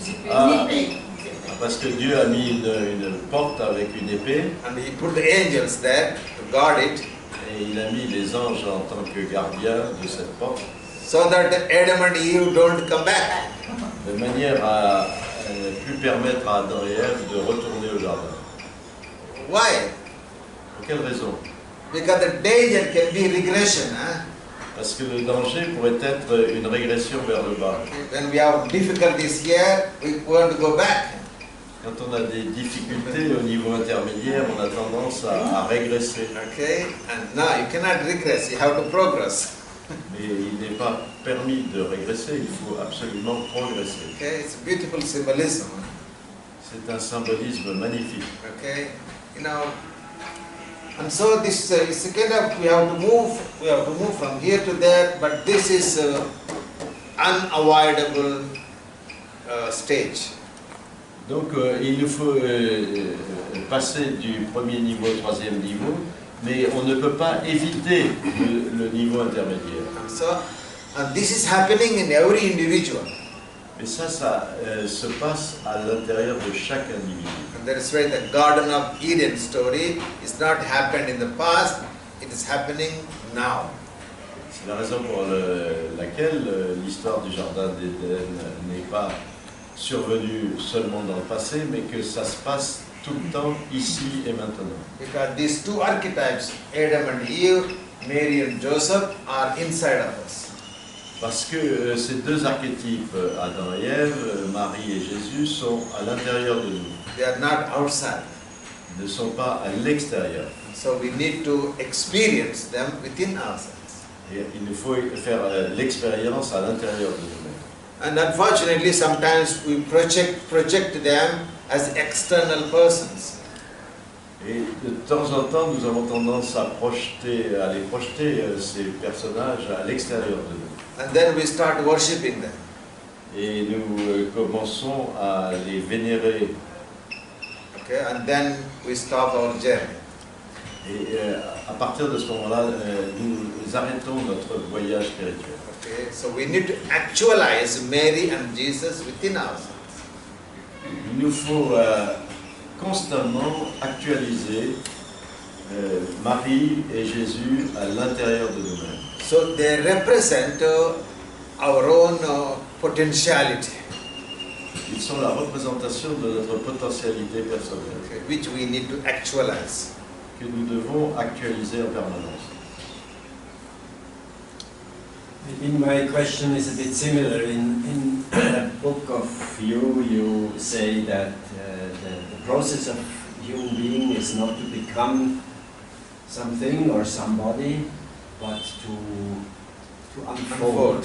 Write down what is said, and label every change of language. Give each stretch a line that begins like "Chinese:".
French: ah, parce que Dieu a mis une porte avec une épée
English: And he put the angels there to guard it,
French: et il a mis les anges en tant que gardiens de cette porte
English: so that Adam and Eve don't come back.
French: de manière à ne plus permettre à Adam et Ève de retourner au jardin.
English: Why?
French: Pour quelle raison?
English: Because the danger can be regression.
French: Parce que le danger pourrait être une régression vers le bas.
English: When we have difficulties here, we want to go back.
French: Quand on a des difficultés au niveau intermédiaire, on a tendance à régresser.
English: Okay? And now you cannot regress, you have to progress.
French: Mais il n'est pas permis de régresser, il faut absolument progresser.
English: Okay? It's a beautiful symbolism.
French: C'est un symbolisme magnifique.
English: Okay? And so this is a kind of we have to move from here to there, but this is unavoidable stage.
French: Donc il nous faut passer du premier niveau au troisième niveau, mais on ne peut pas éviter le niveau intermédiaire.
English: And this is happening in every individual.
French: Mais ça se passe à l'intérieur de chaque individu.
English: And that is why the Garden of Eden story is not happened in the past, it is happening now.
French: C'est la raison pour laquelle l'histoire du jardin d'Éden n'est pas survenue seulement dans le passé, mais que ça se passe tout le temps, ici et maintenant.
English: Because these two archetypes, Adam and Eve, Mary and Joseph, are inside of us.
French: Parce que ces deux archétypes, Adam et Ève, Marie et Jésus, sont à l'intérieur de nous.
English: They are not outside.
French: Ils ne sont pas à l'extérieur.
English: So we need to experience them within ourselves.
French: Et il nous faut faire l'expérience à l'intérieur de nous-mêmes.
English: And unfortunately, sometimes we project them as external persons.
French: Et de temps en temps, nous avons tendance à les projeter, ces personnages, à l'extérieur de nous.
English: And then we start worshipping them.
French: Et nous commençons à les vénérer.
English: Okay, and then we stop our journey.
French: Et à partir de ce moment-là, nous arrêtons notre voyage spirituel.
English: Okay, so we need to actualize Mary and Jesus within ourselves.
French: Il nous faut constamment actualiser Marie et Jésus à l'intérieur de nous-mêmes.
English: So they represent our own potentiality,
French: Ils sont la représentation de notre potentialité personnelle
English: okay, which we need to actualize.
French: que nous devons actualiser en permanence.
English: My question is a bit similar. In the book of you say that the process of human being is not to become something or somebody, but to unfold.